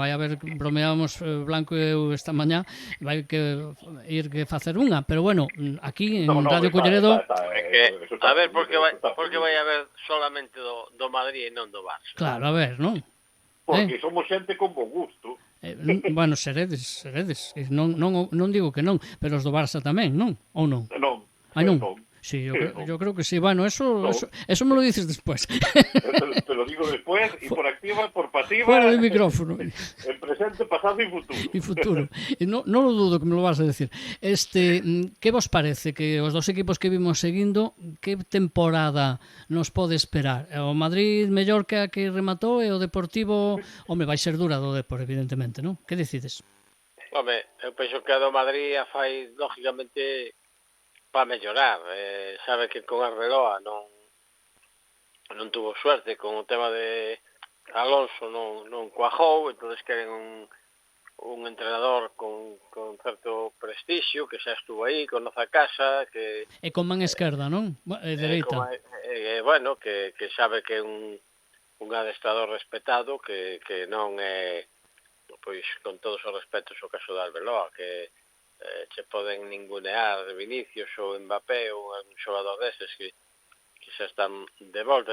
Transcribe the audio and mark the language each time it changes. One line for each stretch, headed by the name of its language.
Galician: Vai haber, bromeábamos Blanco e eu esta mañá, vai que ir que facer unha, pero bueno, aquí en Radio Culleredo a ver, porque vai haber solamente do Madrid e non do Barça. Claro, a ver, non? Porque somos xente con bo gusto. Bueno, seredes. Non digo que non, pero os do Barça tamén, non? Ou non? Non.
Spanish: Non. Sí, yo creo que sí. Bueno, eso me lo dices después. Te lo digo después, y por activa, por pasiva. Fuera del micrófono. En presente, pasado y futuro. Non lo dudo que me lo vas a decir.
Galician: Que vos parece que os dos equipos que vimos seguindo, que temporada nos pode esperar? O Madrid mellor que a que rematou e o Deportivo, vai ser dura do Depor, evidentemente, non? Que decides? Home, eu penso que a do Madrid a fai, lógicamente, para mellorar. Sabe que con Arbeloa non tuvo suerte con o tema de Alonso, non cuajou, entonces queren un entrenador con certo prestixio, que xa estuvo aí, conoce a casa, que e con man esquerda, non? Dereita. Bueno, que sabe que é un adestrador respetado, que non é, pois, con todos os respetos, o caso de Arbeloa, que se poden ningunear de Vinicius ou Mbappé ou un xogador deses que xa están de volta.